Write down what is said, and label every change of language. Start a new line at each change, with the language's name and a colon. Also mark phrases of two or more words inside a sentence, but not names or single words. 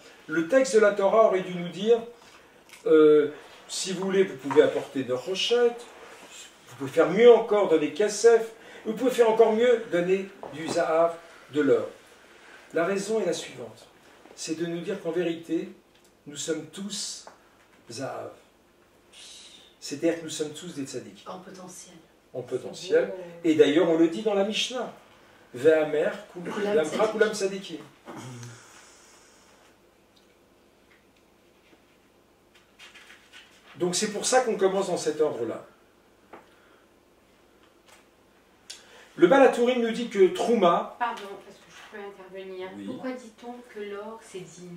French: Le texte de la Torah aurait dû nous dire, si vous voulez, vous pouvez apporter nérochet, vous pouvez faire mieux encore, donner kesef, Vous pouvez faire encore mieux, donner du zahav, de l'or. La raison est la suivante. C'est de nous dire qu'en vérité, nous sommes tous zahav. C'est-à-dire que nous sommes tous des tzaddik. En potentiel. En potentiel. Et d'ailleurs, on le dit dans la Mishnah.
Hebrew: ועמך כולם צדיקים.
French: Donc c'est pour ça qu'on commence dans cet ordre-là. Le Baal HaTurim nous dit que Trouma, Pardon, parce que je peux intervenir. Oui. Pourquoi dit-on que l'or c'est digne?